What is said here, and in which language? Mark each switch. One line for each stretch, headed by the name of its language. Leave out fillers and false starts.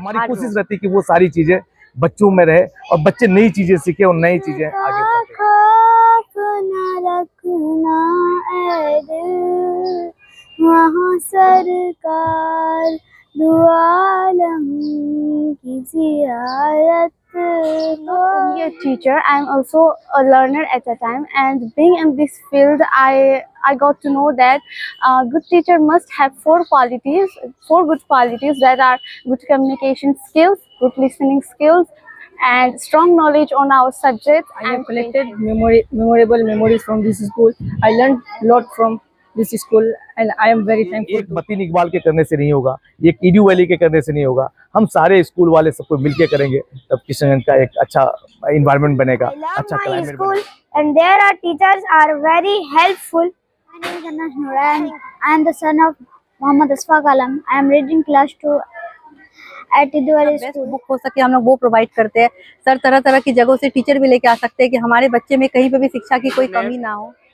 Hindi: हमारी कोशिश रहती है कि वो सारी चीजें बच्चों में रहे और बच्चे नई चीजें सीखे और नई चीजें आगे बढ़े। खौफ न रखना ऐ दिल, वहाँ सरकार दुआलम की जियारत।
English: Only a teacher, I am also a learner at a time, and being in this field, I got to know that a good teacher must have four good qualities that are good communication skills, good listening skills, and strong knowledge on our subjects. I have collected memorable memories from this school. I learned a lot from this school, and I am very thankful.
Hindi: एक मतीन इकबाल के करने से नहीं होगा, एक Edu valley के करने से नहीं होगा, हम सारे स्कूल वाले सबको मिलके करेंगे तब किशनगंज का एक अच्छा इन्वायरमेंट बनेगा, अच्छा क्लाइमेट बनेगा।
English: And there are teachers are very helpful. My name is Anas Noor, and I am the son of Muhammad Asfaq Alam. I am reading class 2 at Idwali best school.
Hindi: Book हो सके हम लोग वो provide करते हैं sir. तरह तरह की जगहों से टीचर भी लेके आ सकते हैं कि हमारे बच्चे में कहीं पे भी शिक्षा की कोई कमी ना हो।